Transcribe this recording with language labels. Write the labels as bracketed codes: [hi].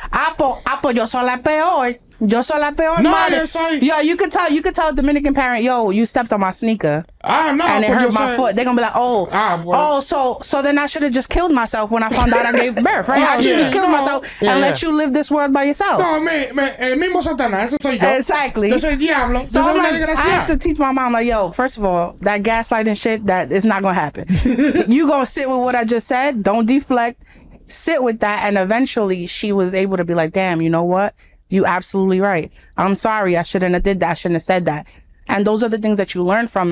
[es] Apo, yo soy la peor. Yo soy la peor madre. [en] Yo, you could tell a Dominican parent, yo, you stepped on my sneaker. And it hurt my foot. They're gonna be like, so then I should have just killed myself when I found out I gave birth, right? I should have just killed myself and let you live this world by yourself. [es] No, el mismo Satanás, ese soy yo. [en] Exactly. [es] Yo soy el diablo. [en] So I'm like, I have to teach my mom, like, yo, first of all, that gaslighting shit, that is not gonna happen. You gonna sit with what I just said. Don't deflect. Sit with that. And eventually she was able to be like, damn, you know what? You absolutely right. I'm sorry. I shouldn't have did that. I shouldn't have said that. And those are the things that you learn from.